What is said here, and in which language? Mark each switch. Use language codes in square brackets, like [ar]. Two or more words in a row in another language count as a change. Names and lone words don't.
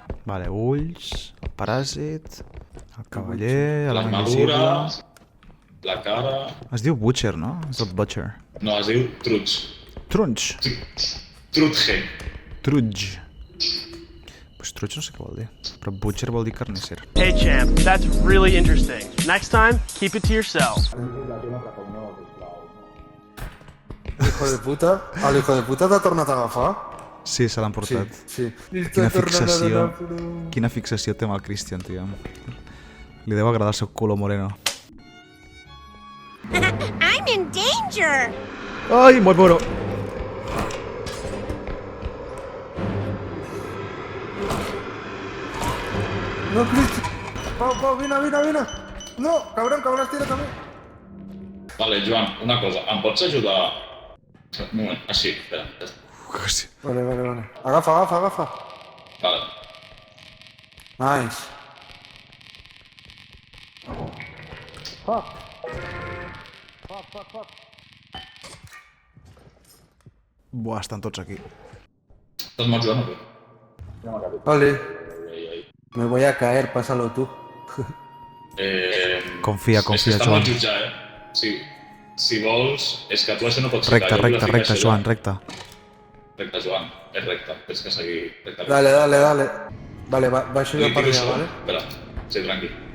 [ca] Vale, ulls, el paràsit, el cavaller, l'home invisible... L'armadura, la cara... Es diu Butcher, no? És el Butcher. No, es diu Truts. Trunch. Trutge. Trudge. Pues Trudge no sé què vol dir, però Butcher vol dir carnisser. [en] Hey champ, that's really interesting. Next time, keep it to yourself. [es] El hijo de puta [ca] t'ha tornat a agafar? Sí, se l'han portat. Sí. Quina fixació té amb el Christian, tio. Li deu agradar el seu [es] culo moreno. [en] I'm in danger! [ca] Ai, me'l moro! No, Cristian. Pau, vine. No, cabrón, tira't a mi. Vale, Joan, una cosa. Em pots ajudar... Un moment, així, espera. Vale. Agafa. Vale. Nice. Buah, estan tots aquí. Estàs mal jugant o què? Vale. Ai. [es] Me voy a caer, pásalo tú. [ca] Confia, És que està Joan. mal jutjar, Si vols... És que tu això no pots Recte, ficar. Jo vull ficar això Joan, allà. recte. Recte, Joan. És recte. Tens que seguir recte. Dale. Vale, baixo jo per allà, vale? Espera, sí, tranqui.